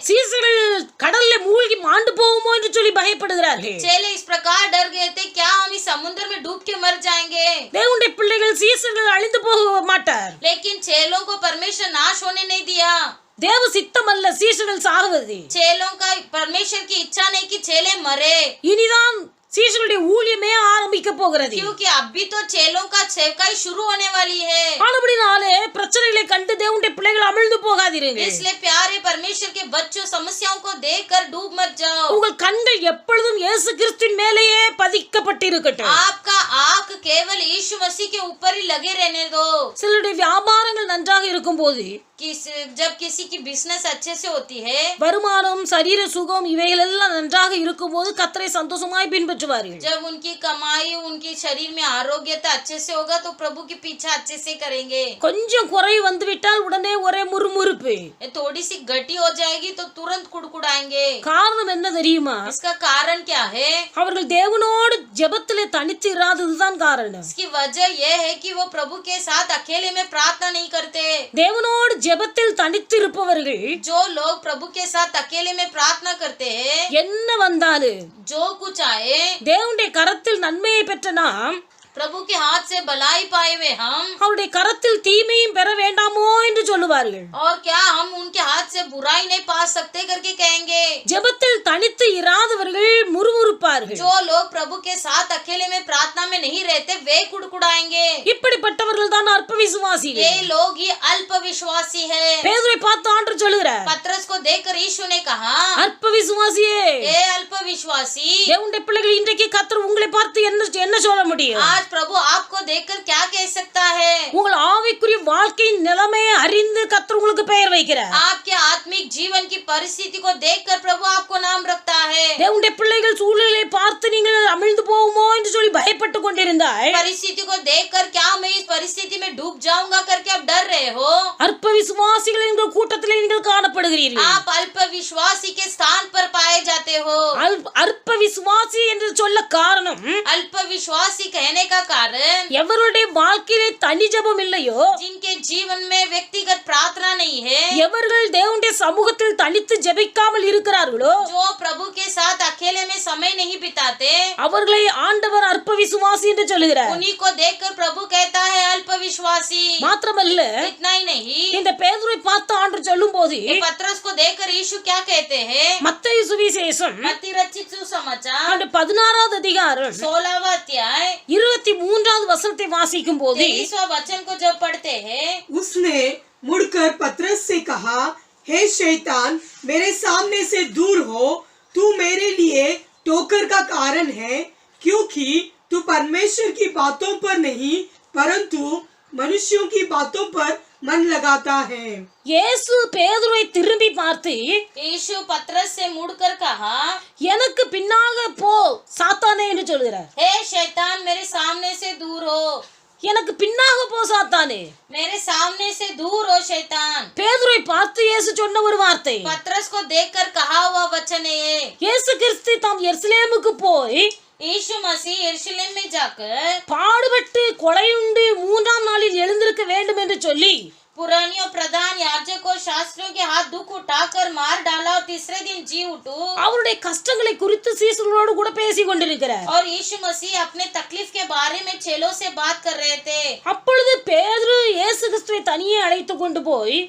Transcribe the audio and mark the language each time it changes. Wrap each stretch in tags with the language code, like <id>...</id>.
<ta>சீசர்கள் கடல்ல மூழ்கி மாண்டு போவோமோ என்று சொல்லி பயப்படுகிறார்கள்.</ta> <hi>चेले इस प्रकार डर गए थे क्या हम इस समुद्र में डूब के मर जाएंगे.</hi> <ta>தேவனுடைய பிள்ளைகள் சீசர்கள் அழிந்து போக மாட்டார்.</ta> <hi>लेकिन चेलों को परमेश्वर नाश होने नहीं दिया.</hi> <ta>தேவ சித்தம் அல்ல சீசர்கள் சாகுவது.</ta> <hi>चेलों का परमेश्वर की इच्छा नहीं कि चेले मरे.</hi> <ta>இனிதான் சீசர்களுடைய ஊழியமே ஆரம்பிக்க போகிறது.</ta> <hi>क्योंकि अभी तो चेलों का सेवकाई शुरू होने वाली है.</hi> <ta>ஆனபடினாலே பிரச்சனைகளை கண்டு தேவனுடைய பிள்ளைகள் அமிழ்ந்து போகாதீர்கள்.</ta> <hi>इसलिए प्यारे परमेश्वर के बच्चों समस्याओं को देखकर डूब मत जाओ.</hi> <ta>உங்கள் கண்கள் எப்பொழுதும் இயேசு கிறிஸ்துவின் மேலேயே பதிக்கப்பட்டிருக்கட்டும்.</ta> <hi>आपका आंख केवल यीशु मसीह के ऊपर ही लगे रहने दो.</hi> <ta>சிலருடைய வியாபாரங்கள் நன்றாக இருக்கும்போது</ta> <hi>जब किसी की बिजनेस अच्छे से होती है,</hi> <ta>வருமானம் சரீர சுகம் இவைகள் எல்லாம் நன்றாக இருக்கும்போது கர்த்தரை சந்தோஷமாய் பின்பற்றுவார்கள்.</ta> <hi>जब उनकी कमाई उनके शरीर में आरोग्यता अच्छे से होगा तो प्रभु की पीछा अच्छे से करेंगे.</hi> <ta>கொஞ்சம் குறை வந்துவிட்டால் உடனே ஒரே முறுமுறுப்பு.</ta> <hi>थोड़ी सी गटी हो जाएगी तो तुरंत कुड़कुड़ाएंगे.</hi> <ta>காரணம் என்ன தெரியுமா?</ta> <hi>इसका कारण क्या है?</hi> <ta>அவர்கள் தேவனோடு ஜெபத்திலே தனித்து இராததுதான் காரணம்.</ta> <hi>इसकी वजह यह है कि वो प्रभु के साथ अकेले में प्रार्थना नहीं करते.</hi> <ta>தேவனோடு ஜெபத்தில் தனித்து இருப்பவர்கள்</ta> <hi>जो लोग प्रभु के साथ अकेले में प्रार्थना करते हैं,</hi> <ta>என்ன வந்தாலும்</ta> <hi>जो कुछ आए,</hi> <ta>தேவனுடைய கரத்தில் நன்மையை பெற்ற நாம்</ta> <hi>प्रभु के हाथ से भलाई पाए हुए हम</hi> <ta>அவருடைய கரத்தில் தீமையும் பெற வேண்டாமோ என்று சொல்லுவார்கள்.</ta> <hi>और क्या हम उनके हाथ से बुराई नहीं पा सकते करके कहेंगे.</hi> <ta>ஜெபத்தில் தனித்து இராதவர்கள் முறுமுறுப்பார்கள்.</ta> <hi>जो लोग प्रभु के साथ अकेले में प्रार्थना में नहीं रहते वे कुड़कुड़ाएंगे.</hi> <ta>இப்படிப்பட்டவர்கள் தான் அற்ப விசுவாசிகள்.</ta> <hi>ये लोग ही अल्प विश्वासी है.</hi> <ta>பேதுரை பார்த்து ஆண்டவர் சொல்லுகிறார்,</ta> <hi>पतरस को देखकर यीशु ने कहा,</hi> <ta>அற்ப விசுவாசியே,</ta> <hi>ए अल्प विश्वासी,</hi> <ta>தேவனுடைய பிள்ளைகள் இன்றைக்கு கர்த்தர் உங்களை பார்த்து என்ன சொல்ல முடியும்?</ta> <hi>आज प्रभु आपको देखकर क्या कह सकता है?</hi> <ta>உங்கள் ஆவிக்குரிய வாழ்க்கையின் நிலைமையை அறிந்து கர்த்தர் உங்களுக்கு பெயர் வைக்கிறார்.</ta> <hi>आपके आत्मिक जीवन की परिस्थिति को देखकर प्रभु आपको नाम रखता है.</hi> <ta>தேவனுடைய பிள்ளைகள் சூழ்நிலையை பார்த்து நீங்கள் அமிழ்ந்து போவோமோ என்று சொல்லி பயப்பட்டு கொண்டிருந்தாய்,</ta> <hi>परिस्थिति को देखकर क्या मैं इस परिस्थिति में डूब जाऊंगा करके आप डर रहे हो,</hi> <ta>அற்ப விசுவாசிகள் என்கிற கூட்டத்திலே நீங்கள் காணப்படுகிறீர்கள்.</ta> <hi>आप अल्प विश्वासी के स्थान पर पाए जाते हो.</hi> <ta>அற்ப விசுவாசி என்று சொல்ல காரணம்,</ta> <hi>अल्प विश्वासी कहने का कारण,</hi> <ta>எவருடைய வாழ்க்கையிலே தனி ஜெபம் இல்லையோ,</ta> <hi>जिनके जीवन में व्यक्तिगत प्रार्थना नहीं है,</hi> <ta>எவர்கள் தேவனுடைய சமூகத்தில் தனித்து ஜெபிக்காமல் இருக்கிறார்களோ,</ta> <hi>जो प्रभु के साथ अकेले में समय नहीं बिताते,</hi> <ta>அவர்களை ஆண்டவர் அற்ப விசுவாசி என்று சொல்லுகிறார்.</ta> <hi>उन्हीं को देखकर प्रभु कहता है अल्प विश्वासी.</hi> <ta>மாத்திரமல்ல,</ta> <hi>इतना ही नहीं,</hi> <ta>இந்த பேதுருவை பார்த்து ஆண்டவர் சொல்லும்போது</ta> <hi>ये पतरस को देखकर यीशु क्या कहते हैं?</hi> <ta>மத்தேயு சுவிசேஷம்</ta> <hi>मत्ती रचित सुसमाचार</hi> <ta>அந்த 16வது அதிகாரம்</ta> <hi>16वां अध्याय</hi> <ta>23வது வசனத்தை வாசிக்கும் போது</ta> <hi>23वां वचन को जब पढ़ते हैं, उसने मुड़कर पतरस से कहा, हे शैतान, मेरे सामने से दूर हो, तू मेरे लिए ठोकर का कारण है, क्योंकि तू परमेश्वर की बातों पर नहीं परंतु मनुष्यों की बातों पर मन लगाता है.</hi> <ta>இயேசு பேதுருவை திரும்பி பார்த்து,</ta> <hi>यीशु पतरस से मुड़कर कहा,</hi> <ta>எனக்கு பின்னாக போ சாத்தானே என்று சொல்கிறார்.</ta> <hi>हे शैतान, मेरे सामने से दूर हो,</hi> <ta>எனக்கு பின்னாக போ சாத்தானே.</ta> <hi>मेरे सामने से दूर हो शैतान.</hi> <ta>பேதுருவை பார்த்து இயேசு சொன்ன ஒரு வார்த்தை,</ta> <hi>पतरस को देखकर कहा हुआ वचन है ये.</hi> <ta>இயேசு கிறிஸ்து தாம் எருசலேமுக்கு போய்</ta> <hi>यीशु मसीह यरूशलेम में जाकर</hi> <ta>பாடுபட்டு கொலையுண்டு 3ஆம் நாளில் எழுந்திருக்க வேண்டும் என்று சொல்லி</ta> <hi>पुरानियों प्रधान याजकों शास्त्रियों के हाथ दुख उठाकर मार डाला और तीसरे दिन जी उठो.</hi> <ta>அவருடைய கஷ்டங்களை குறித்து சீசர்களோடு கூட பேசி கொண்டிருக்கிறார்.</ta> <hi>और यीशु मसीह अपने तकलीफ के बारे में चेलों से बात कर रहे थे.</hi> <ta>அப்பொழுது பேதுரு இயேசு கிறிஸ்துவை தனியே அழைத்து கொண்டு போய்,</ta>